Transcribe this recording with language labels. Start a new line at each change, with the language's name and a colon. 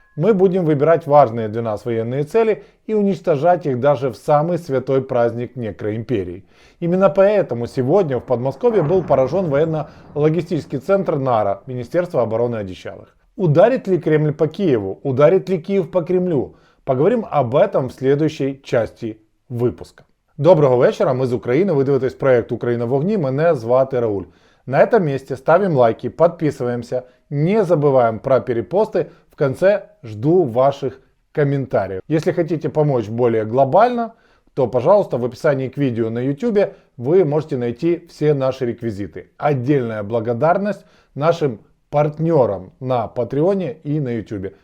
Russian: Мы будем выбирать важные для нас военные цели и уничтожать их даже в самый святой праздник некроимперии. Именно поэтому сегодня в Подмосковье был поражен военно-логистический центр НАРА, Министерства обороны одичалых. Ударит ли Кремль по Киеву? Ударит ли Киев по Кремлю? Поговорим об этом в следующей
Ukrainian: часті випуска. Доброго вечора, ми з України, ви дивитесь проект «Україна в вогні», мене звати Рауль.
Russian: На этом месте ставим лайки, подписываемся, не забываем про перепосты, в конце жду ваших комментариев. Если хотите помочь более глобально, то, пожалуйста, в описании к видео на YouTube вы можете найти все наши реквизиты. Отдельная благодарность нашим партнерам на Патреоне и на YouTube.